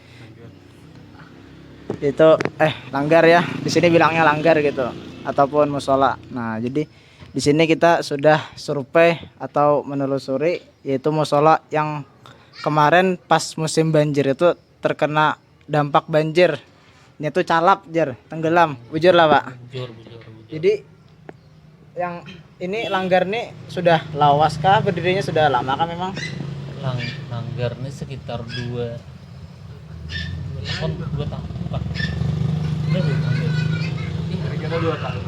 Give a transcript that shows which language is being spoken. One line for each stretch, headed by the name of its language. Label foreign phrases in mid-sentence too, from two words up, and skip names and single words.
Indonesian: Itu langgar ya. Di sini bilangnya langgar gitu ataupun musola. Nah, jadi di sini kita sudah survei atau menelusuri yaitu musola yang kemarin pas musim banjir itu terkena dampak banjir. Ini tuh calap, tenggelam.
Banjar: Bujur lah, Pak. Bujur.
Indonesian: Jadi yang ini langgar nih sudah lawas kah? Berdirinya sudah lama kah memang? Langgar ini sekitar 2 tahun. Kira-kira 2 tahun.